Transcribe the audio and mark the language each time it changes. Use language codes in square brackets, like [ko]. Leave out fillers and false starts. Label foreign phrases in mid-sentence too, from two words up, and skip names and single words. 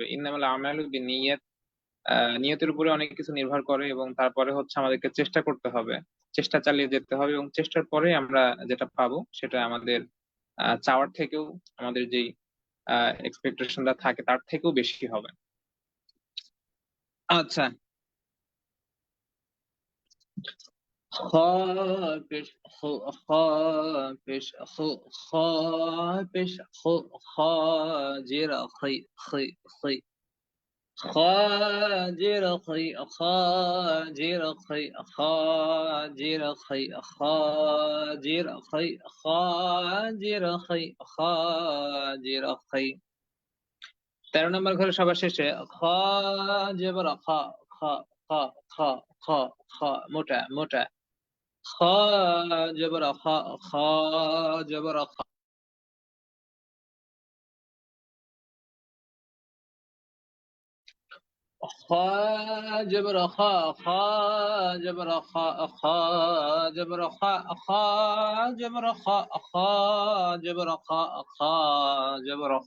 [ar] إنما الأعمال بالنيات, [bn] নিয়তের উপরে অনেক কিছু নির্ভর করে, এবং তারপরে হচ্ছে আমাদেরকে চেষ্টা করতে হবে, চেষ্টা চালিয়ে যেতে হবে, এবং চেষ্টার পরে আমরা যেটা পাবো সেটা আমাদের চাওয়ার থেকেও, আমাদের যেই এক্সপেকটেশনটা থাকে তার থেকেও বেশি হবে। আচ্ছা, [ar] خافش خو خافش خو خافش خو خاجر خي خي خي خاجر خي خاجر خي خاجر خي خاجر خي خاجر خي خاجر خي [bn] 13 নম্বর ঘরে সবার শেষে খ জবর খ, খ খ খ খ খ মোটা মোটা খ জবর খ, খ জবর খ, খ জবর খ, খ জবর খ, খ জবর খ, খ জবর খ, খ জবর খ, খ জবর খ।